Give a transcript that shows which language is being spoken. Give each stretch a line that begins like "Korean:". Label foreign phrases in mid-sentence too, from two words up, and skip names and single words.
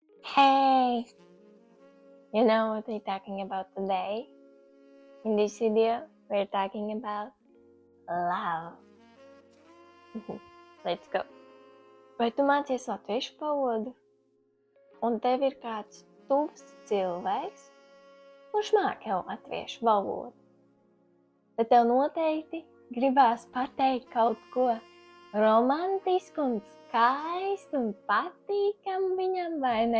English: Hey, you know what we're talking about today? In this video, we're talking about love. Let's go.
Latvian: Vai tu mācies latviešu valodu? Un tev ir kāds tuvs cilvēks, kurš māk jau latviešu valodu? Tad tev noteikti gribās pateikt kaut ko romantisku un skaistu un patīkamu viņam, vai ne?